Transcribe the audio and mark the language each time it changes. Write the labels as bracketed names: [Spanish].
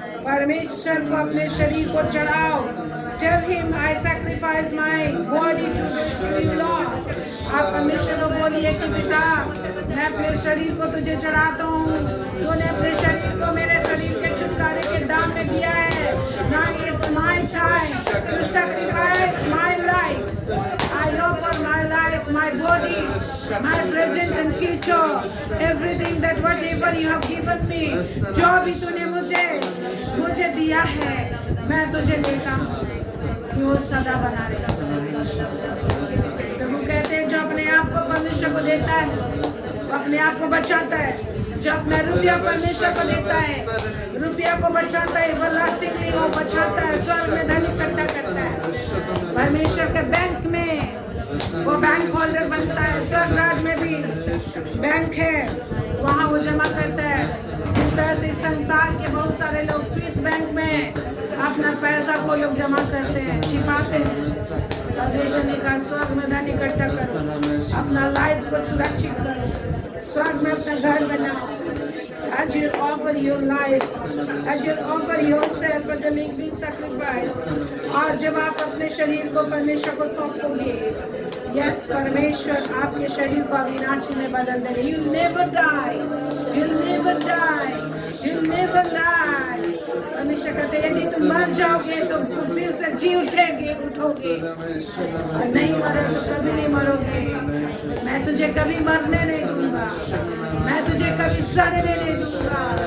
[Hindi] परमेश्वर को अपने शरीर को चढ़ाओ। [English] Tell him I sacrifice my body to you lord. [Hindi] आप परमेश्वर को बोलिए कि पिता मैं अपने शरीर को तुझे चढ़ाता हूँ, तूने अपने शरीर को मेरे शरीर के छुटकारे के दाम में दिया है। [English] Now it's my time to sacrifice my life. I offer my life, my body, my present and future, everything that whatever you have given me. [Hindi] जो भी तूने मुझे दिया है, मैं तुझे देता हूँ, वो सदा बना रहेगा। प्रभु कहते हैं जो अपने आप को परमेश्वर को देता है वो अपने आप को बचाता है। जो अपना रुपया परमेश्वर को देता है, रुपया को बचाता है, एवरलास्टिंगली वो बचाता है, स्वर्ग में धन इकट्ठा करता है। परमेश्वर के बैंक में वो बैंक होल्डर बनता है। स्वर्ग राज में भी बैंक है, वहाँ वो जमा करता है। जिस तरह से संसार के बहुत सारे लोग स्विस बैंक में अपना पैसा को लोग जमा करते हैं, छिपाते हैं। परमेश्वर ने कहा स्वर्ग में धन इकट्ठा करो, अपना लाइफ को सुरक्षित करो, स्वर्ग में अपना घर बनाओ। [English] As you offer your life, as you offer yourself as a living sacrifice, [Hindi] और जब आप अपने शरीर को परमेश्वर को सौंपोगे, यस परमेश्वर आपके शरीर को अविनाशी में बदल देंगे। [English] You'll never die, you'll never die, you'll never die। [Hindi] परमेश्वर कहते हैं यदि तुम मर जाओगे तो फिर से जी उठोगे, और नहीं मरे तो कभी नहीं मरोगे। मैं तुझे कभी मरने नहीं दूंगा, मैं तुझे कभी सड़ने नहीं दूंगा।